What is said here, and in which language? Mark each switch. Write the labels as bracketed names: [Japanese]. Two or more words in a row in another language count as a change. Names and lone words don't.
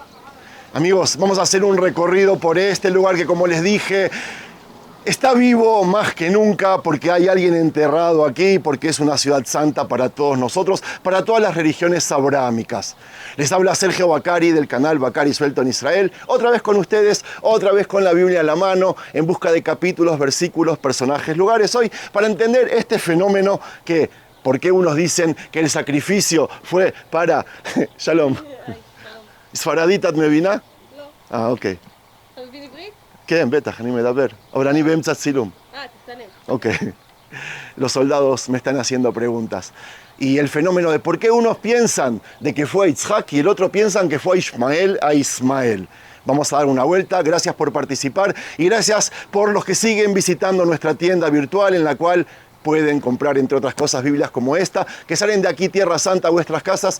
[Spanish] Amigos, vamos a hacer un recorrido por este lugar que, como les dije, está vivo más que nunca porque hay alguien enterrado aquí, porque es una ciudad santa para todos nosotros, para todas las religiones abrámicas. Les habla Sergio Bacari del canal Bacari Suelto en Israel, otra vez con ustedes, otra vez con la Biblia a la mano, en busca de capítulos, versículos, personajes, lugares hoy, para entender este fenómeno que, ¿por qué unos dicen que el sacrificio fue para... [Hebrew] שלום. ספרדית את מבינה? Ah, ok. כן, בטח, אני מדבר. אבל אני באמצע צילום. תצלם. Ok. [Spanish] Los soldados me están haciendo preguntas. Y el fenómeno de por qué unos piensan de que fue a Yitzhak y el otro piensan que fue a Ismael. Vamos a dar una vuelta. Gracias por participar y gracias por los que siguen visitando nuestra tienda virtual en la cual pueden comprar, entre otras cosas, Biblias como esta, que salen de aquí, Tierra Santa, a vuestras casas.